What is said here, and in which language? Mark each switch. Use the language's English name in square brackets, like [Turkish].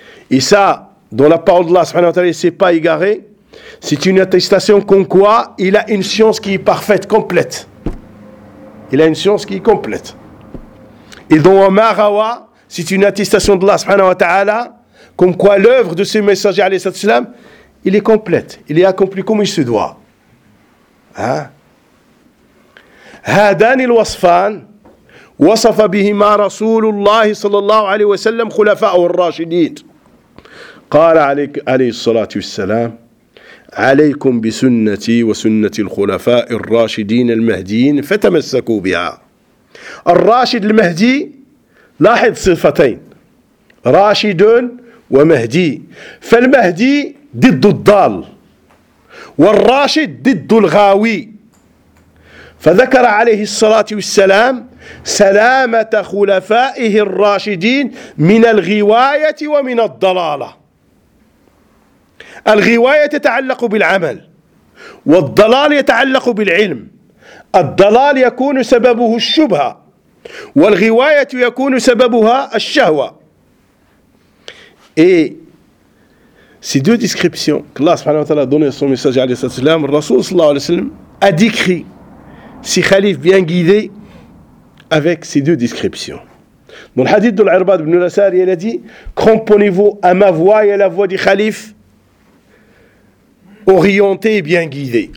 [French] Et ça, dans la parole d'Allah, subhanahu wa ta'ala, il ne s'est pas égaré. C'est une attestation qu'on croit, il a une science qui est parfaite, complète. Il a une science qui est complète. Et dans Omar Rawa, c'est une attestation d'Allah, subhanahu wa ta'ala, comme quoi l'œuvre de ce messager, alayhi salatu wassalam, il est complète. Il est accompli comme il se doit. Hein? [Arabic] هذان الوصفان وصف بهما رسول الله صلى الله عليه وسلم خلفاءه الراشدين قال عليك عليه الصلاة والسلام عليكم بسنتي وسنة الخلفاء الراشدين المهديين فتمسكوا بها. الراشد المهدي لاحظ صفتين راشد ومهدي، فالمهدي ضد الضال والراشد ضد الغاوي. فذكر عليه الصلاة والسلام سلامة خلفائه الراشدين من الغواية ومن الضلالة. الغواية تتعلق بالعمل والضلال يتعلق بالعلم. الضلال يكون سببه الشبهة والغواية يكون سببها الشهوة. [French] Ces deux descriptions que Allah سبحانه وتعالى donné son message عليه الصلاة والسلام, le Rasoul صلى الله عليه وسلم a décrit si Khalif bien guidé avec ces deux descriptions. Dans le hadith de l'Irbad ibn al-Asari, il a dit, cramponnez-vous à ma voix et à la voix du Khalif, orienté et bien guidé.